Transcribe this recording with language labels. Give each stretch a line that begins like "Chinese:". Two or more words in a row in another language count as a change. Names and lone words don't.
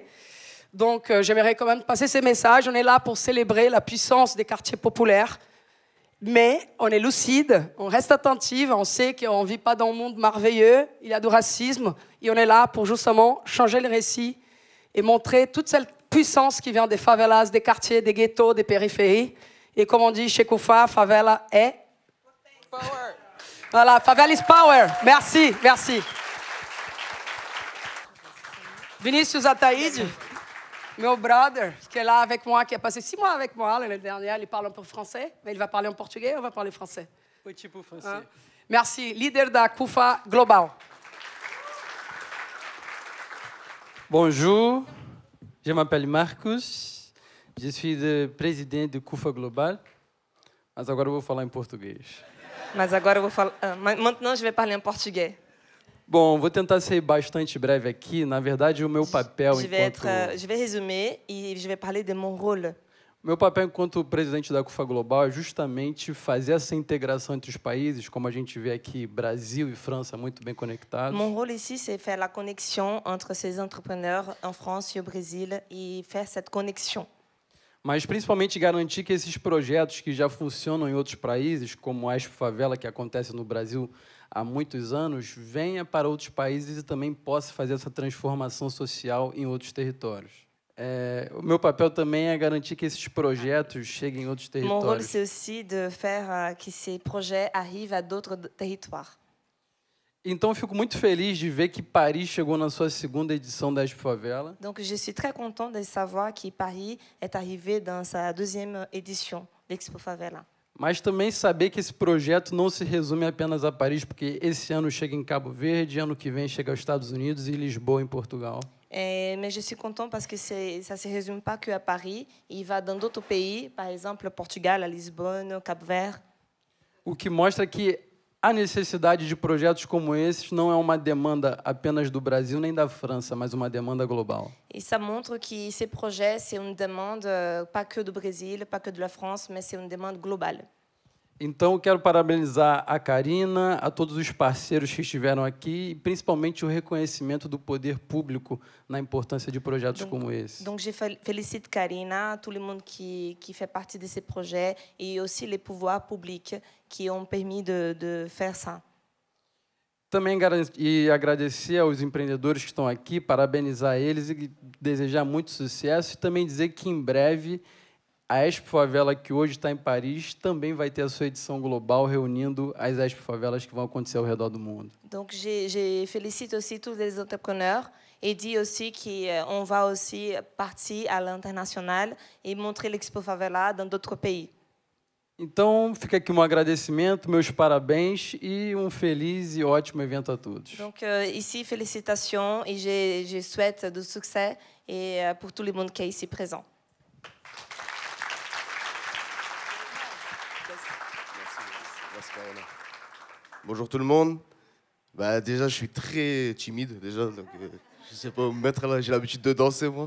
French: Donc, j'aimerais quand même passer ces messages. On est là pour célébrer la puissance des quartiers populaires, mais on est lucide, on reste attentif, on sait qu'on ne vit pas dans un monde merveilleux, il y a du racisme, et on est là pour justement changer le récit et montrer toute cette puissance qui vient des favelas, des quartiers, des ghettos, des périphéries. Et comme on dit chez Kufa, favela est...
English: Power. Voilà, favela is power.
French: Merci, merci. Vinicius Ataíde,
Portuguese: meu brother,
French: qui est là avec moi, qui a passé 6 mois avec moi l'année dernière, il parle un peu français, mais il va parler en portugais ou on va parler français? Petit peu français. Hein? Merci, leader da Kufa Global. Bonjour, je m'appelle Marcos, je suis le président de Kufa Global,
Portuguese: mas agora eu vou falar em português. Mas agora eu vou falar.
French: Maintenant, je vais parler en portugais.
Portuguese: Bom, vou tentar ser bastante breve aqui. Na verdade, o meu papel
French: Je vais résumer et je vais parler de mon rôle.
Portuguese: Meu papel enquanto presidente da Kufa Global é justamente fazer essa integração entre os países, como a gente vê aqui, Brasil e França muito bem conectados.
French: Mon rôle ici, c'est faire la connexion entre ces entrepreneurs en France et au Brésil et faire cette connexion.
Portuguese: Mas principalmente garantir que esses projetos que já funcionam em outros países, como a Expo Favela, que acontece no Brasil há muitos anos, venha para outros países e também possa fazer essa transformação social em outros territórios. O meu papel também é garantir que esses projetos cheguem em outros territórios.
French: Mon rôle, c'est aussi de faire que ces projets arrivent à d'autres territoires.
Portuguese: Então, eu fico muito feliz de ver que Paris chegou na sua segunda edição da Expo Favela.
French: Donc, je suis très content de savoir que Paris est arrivé dans sa deuxième édition d'Expo Favela.
Portuguese: Mas também saber que esse projeto não se resume apenas a Paris, porque esse ano chega em Cabo Verde, ano que vem chega aos Estados Unidos e Lisboa, em Portugal.
French: Mais je suis content parce que ça ne se résume pas qu'à Paris. Il va dans d'autres pays, par exemple Portugal, à Lisbonne, Cap Vert.
Portuguese: O que mostra que a necessidade de projetos como esses não é uma demanda apenas do Brasil nem da França, mas uma demanda global.
French: Et ça montre que ces projets, c'est une demande pas que du Brésil, pas que de la France, mais c'est une demande globale.
Portuguese: Então, eu quero parabenizar a Karina, a todos os parceiros que estiveram aqui, e principalmente o reconhecimento do poder público na importância de projetos como esse.
French: Donc, je félicite Karina, tout le monde qui fait partie de ces projets, et aussi les pouvoirs publics qui ont permis de faire ça.
Portuguese: Também agradecer aos empreendedores que estão aqui, parabenizar eles e desejar muito sucesso, e também dizer que, em breve, a Expo Favela, que hoje está em Paris, também vai ter a sua edição global, reunindo as Expo Favelas que vão acontecer ao redor do mundo.
French: Donc, je félicite aussi tous les entrepreneurs et dis aussi qu'on va aussi partir à l'international et montrer l'Expo Favela dans d'autres pays.
Portuguese: Então, fica aqui um agradecimento, meus parabéns e feliz e ótimo evento a todos.
French: Donc, ici, félicitations et je souhaite du succès et pour tout le monde qui est ici présent. Bonjour tout le monde. Déjà, je suis très timide, déjà, donc je sais pas où me mettre là, j'ai l'habitude de danser moi.